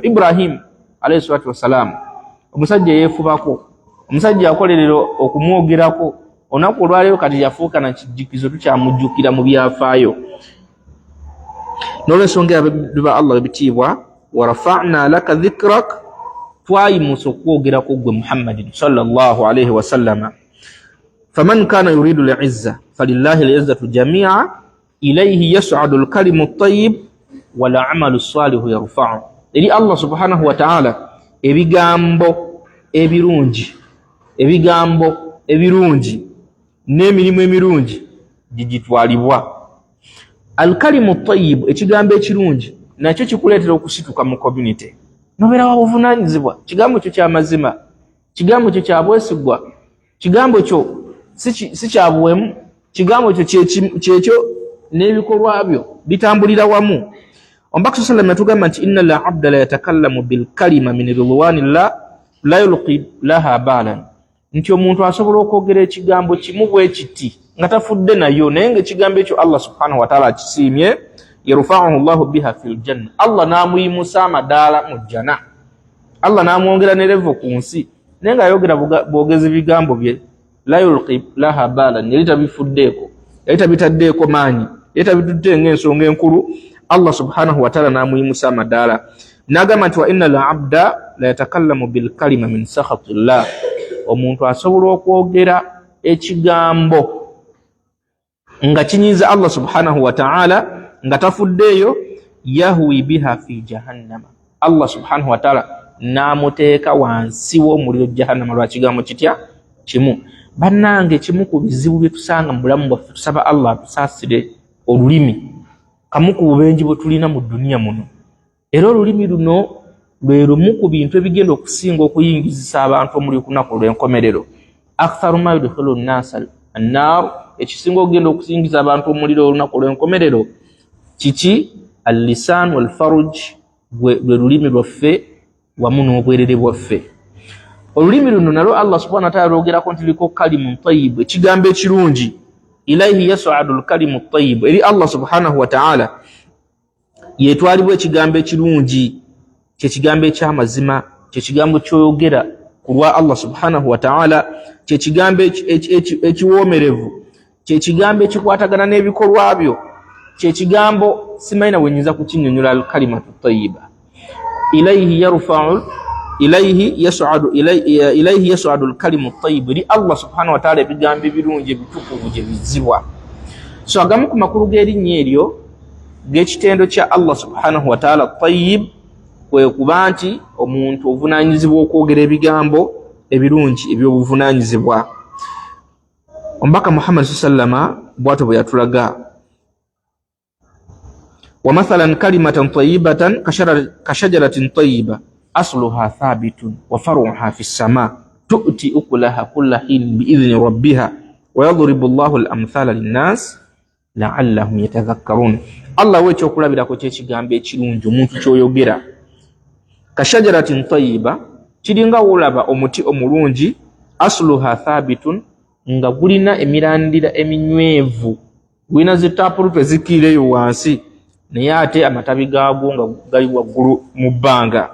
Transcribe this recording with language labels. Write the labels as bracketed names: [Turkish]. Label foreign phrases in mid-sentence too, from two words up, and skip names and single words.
[Ganda] Ibrahim [Arabic] عليه الصلاة والسلام, [Ganda] omusajja yeefubako, omusajja akolerera okumwogerako, olunaku olwaleero kati yafuuka na kijjukizo, tukyamujjukira mu byafaayo. N'olwensonga ba Allah ebitiibwa, [Arabic] ورفعنا لك ذكرك, [Ganda] twayimusa okwogerako gwe Muhammadin [Arabic] صلى الله عليه وسلم. فمن كان يريد العزة فلله العزة جميعا إليه يصعد الكلم الطيب والعمل الصالح يرفعه. [Ganda] Eri [Arabic] الله سبحانه وتعالى [Ganda] ebigambo ebirungi n'emirimu emirungi gigitwalibwa. [Arabic] الكلم الطيب, [Ganda] ekigambo ekirungi nakyo kikuleetera okusituka mu community, nobeera wa buvunaanyizibwa. Kigambo kyo ky'amazima, kigambo kyo kya bwesigwa, kigambo kyo si kya buwemu, kigambo kyo kyekyo n'ebikolwa byo bitambulira wamu. [Arabic] Omubaka sallallahu [Ganda] yatugamba nti [Arabic] إن العبد ليتكلم بالكلمة من رضوان الله لا يلقي لها بالا, [Ganda] nti omuntu asobola okwogera ekigambo kimu bwe kiti nga tafudde nayo, naye ng'ekigambo ekyo [Arabic] الله سبحانه وتعالى [Ganda] akisiimye, [Arabic] يرفعه الله بها في الجنة, [Ganda] Allah n'amuyimusa amadaala mu jana, Allah n'amwongera ne level ku nsi, naye ng'ayogera bwogezi bigambo bye, [Arabic] لا يلقي لها بالا, [Ganda] yali tabifuddeeko, yali tabitaddeeko maanyi, yali tabitutte ng'ensonga enkulu. [Arabic] الله سبحانه وتعالى [Ganda] n'amuyimusa amadaala. N'agamba nti [Arabic] وإن العبد ليتكلم بالكلمة من سخط الله, [Ganda] omuntu asobola okwogera ekigambo nga kinyiza [Arabic] الله سبحانه وتعالى [Ganda] nga tafuddeeyo, [Arabic] يهوي بها في جهنم, الله سبحانه وتعالى [Ganda] n'amuteeka wansi w'omuliro jahannama lwa kigambo kitya kimu. bannange kimu ku bizibu bye tusanga mu bulamu bwaffe tusaba Allah atusaasire olulimi kamu ku bubenji bwe tulina mu dunia muno. Era olulimi luno lwe lumu ku bintu ebigenda okusinga okuyingizisa abantu omuli kunaku lw'enkomerero. [Arabic] أكثر ما يدخل الناس النار, [Ganda] ekisinga okugenda okusingiza abantu omuliro olunaku lw'enkomerero kiki? [Arabic] اللسان والفرج, [Ganda] lwe lulimi lwaffe wamu n'obwerere bwaffe. Olulimi luno nalwo [Arabic] الله سبحانه وتعالى [Ganda] lwogerako nti liko [Arabic] كلم طيب, [Ganda] ekigambo ekirungi. [Arabic] إليه يصعد الكلم الطيب, [Ganda] eri [Arabic] الله سبحانه وتعالى [Ganda] yetwalibwa ekigambo ekirungi, kyekigambo eky'amazima, kyekigambo kyoyogera ku lwa [Arabic] الله سبحانه وتعالى, [Ganda] kyekigambo ekiwoomerevu, kyekigambo ekikwatagana n'ebikolwa byo, kyekigambo simayina wenyinza kukinnyonnyola [Arabic] الكلمة الطيبة. إليه يصعد الكلم الطيب, [Ganda] eri [Arabic] الله سبحانه وتعالى [Ganda] ebigambo ebirungi ebitukuvu gye bizibwa. So agamu ku makulu g'erinnya eryo g'ekitendo kya [Arabic] الله سبحانه وتعالى الطيب [Ganda] kwe kuba nti omuntu ovunaanyizibwa okwogera ebigambo ebirungi eby'obuvunaanyizibwa. Omubaka Muhammad sallama bw'atyo bwe yatulaga, [Arabic] ومثل كلمة طيبة كشجرة طيبة أصلها ثابت وفرعها في السماء تؤتي أكلها كل حين بإذن ربها ويضرب الله الأمثال للناس لعلهم يتذكرون. [Ganda] Allah we kyokulabirako ky'ekigambo ekirungi omuntu kyoyogera. [Arabic] كشجرة طيبة, [Ganda] kiringa wolaba omuti omulungi, [Arabic] أصلها ثابت, [Ganda] nga gulina emirandira eminywevu, gulina zitapulute zikiireyo wansi, naye ate amatabi gaagwo nga gali waggulu mu bbanga.